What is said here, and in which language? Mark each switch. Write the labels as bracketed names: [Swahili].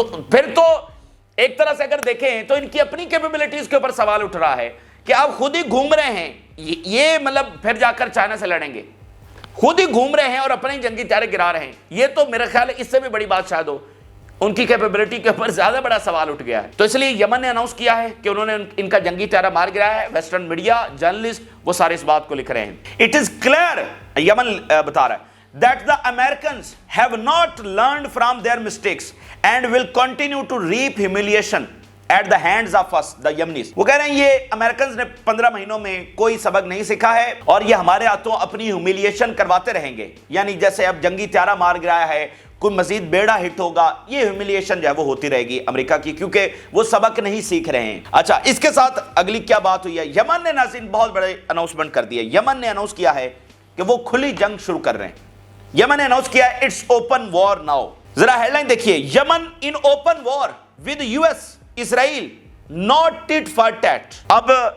[Urdu] پھر تو ایک طرح سے اگر دیکھیں تو ان کی اپنی کیپیبلٹیز کے اوپر سوال اٹھ رہا ہے کہ آپ خود ہی گھوم رہے ہیں, یہ مطلب پھر جا کر چائنا سے لڑیں گے, خود ہی گھوم رہے ہیں اور اپنے ہی جنگی طیارے گرا رہے ہیں. یہ تو میرا خیال ہے اس سے بھی بڑی بات شاید ہو, ان کی کیپیبلٹی کے اوپر زیادہ بڑا سوال اٹھ گیا ہے. تو اس لیے یمن نے اناؤنس کیا ہے کہ انہوں نے ان کا جنگی طیارہ مار گرایا ہے. ویسٹرن میڈیا, جرنلسٹ, وہ سارے اس بات کو لکھ رہے ہیں. [English] it is clear, [Urdu] یمن بتا رہا ہے, [English] that the Americans have not learned from their mistakes and will continue to reap humiliation at the hands of us, the Yemenis. [Urdu] وہ کہہ رہے ہیں یہ امریکنز نے 15 مہینوں میں کوئی سبق نہیں سیکھا ہے اور یہ ہمارے ہاتھوں اپنی ہیومیلیشن کرواتے رہیں گے. یعنی جیسے اب جنگی طیارہ مار گرایا ہے, کوئی مزید بیڑا ہٹ ہوگا، یہ ہیوملیشن جو ہے وہ ہوتی رہے گی امریکہ کی، کیونکہ وہ سبق نہیں سیکھ رہے ہیں۔ اچھا، اس کے ساتھ اگلی کیا بات ہوئی ہے؟ یمن نے ناظرین بہت بڑے اناؤنسمنٹ کر دی ہے۔ یمن نے اناؤنس کیا ہے کہ وہ کھلی جنگ شروع کر رہے ہیں۔ یمن نے اناؤنس کیا ہے [English] It's open war now. [Urdu] ذرا ہیڈ لائن دیکھیے، [English] Yemen in open war with US Israel not tit for tat. [Urdu] اب